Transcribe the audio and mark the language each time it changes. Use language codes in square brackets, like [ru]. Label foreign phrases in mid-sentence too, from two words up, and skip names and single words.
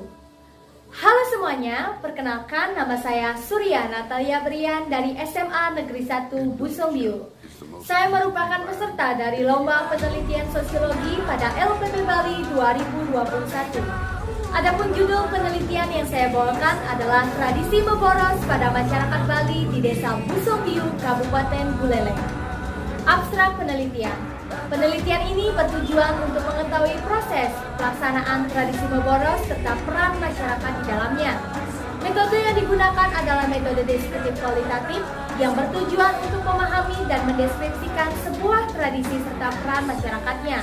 [id] Halo semuanya, perkenalkan nama saya Surya Natalia Brian dari SMA Negeri 1 Busongbiu. Saya merupakan peserta dari Lomba Penelitian Sosiologi pada LPP Bali 2021. Adapun judul penelitian yang saya bawakan adalah tradisi memboros pada masyarakat Bali di Desa Busongbiu, Kabupaten Buleleng. Abstrak penelitian. Penelitian ini bertujuan untuk mengetahui proses pelaksanaan tradisi memboros serta peran masyarakat di dalamnya. Metode yang digunakan adalah metode deskriptif kualitatif yang bertujuan untuk memahami dan mendeskripsikan sebuah tradisi serta peran masyarakatnya.